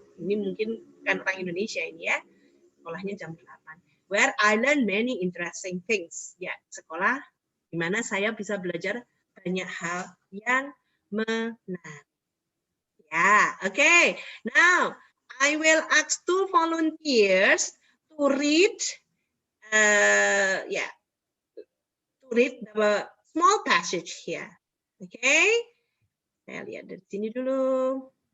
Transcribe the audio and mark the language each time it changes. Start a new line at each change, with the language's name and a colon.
Indonesian: Ini mungkin bukan orang Indonesia ini ya. Sekolahnya jam 8.
English: Where I learn many interesting things.
Indonesian: Ya, sekolah di mana saya bisa belajar banyak hal yang menarik.
English: Ya, okay. Now, I will ask 2 volunteers to read to read the small passage here. Okay?
Indonesian: Saya lihat dari sini dulu.